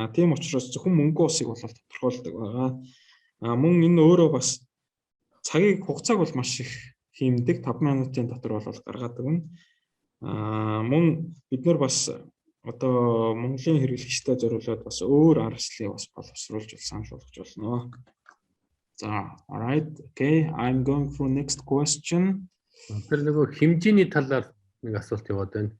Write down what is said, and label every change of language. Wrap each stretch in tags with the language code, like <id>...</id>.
<mn>Тийм учраас зөвхөн мөнгө усыг бол тодорхойлдог байгаа. Мөн энэ өөрөө бас хугацааг бол маш их хиймдэг. 5 минутын дотор бол гаргадаг юм. Мөн бид нар бас одоо Монголын хэрэглэгчтэй зориулаад бас өөр аргачлалыг бас боловсруулж санал болгож болно.</mn> <en>За, all right. Okay, I'm going for next question.</en> <mn>Тэр нөгөө хэмжээний талаар нэг асуулт яваад байна.</mn>